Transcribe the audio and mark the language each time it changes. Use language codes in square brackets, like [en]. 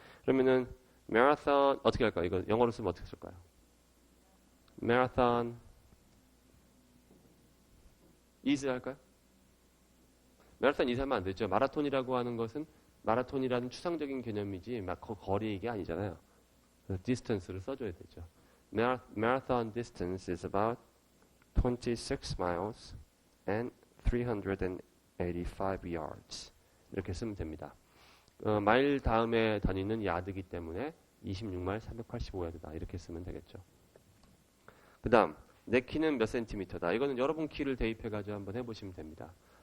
[ko] 그러면은 마라톤 어떻게 할까요? 이거 영어로 쓰면 어떻게 쓸까요? 마라톤 is 할까요? 마라톤 is 하면 안 되죠. 마라톤이라고 하는 것은 마라톤이라는 추상적인 개념이지 막 거리 얘기 아니잖아요. 그래서 distance를 써줘야 되죠. [en] Marathon distance is about 26 miles and 385 yards. [ko] 이렇게 쓰면 됩니다. 마일 다음에 다니는 야드이기 때문에 26마일 385야드다. 이렇게 쓰면 되겠죠. 그 다음, 내 키는 몇 센티미터다. 이거는 여러분 키를 대입해가지고 한번 해보시면 됩니다.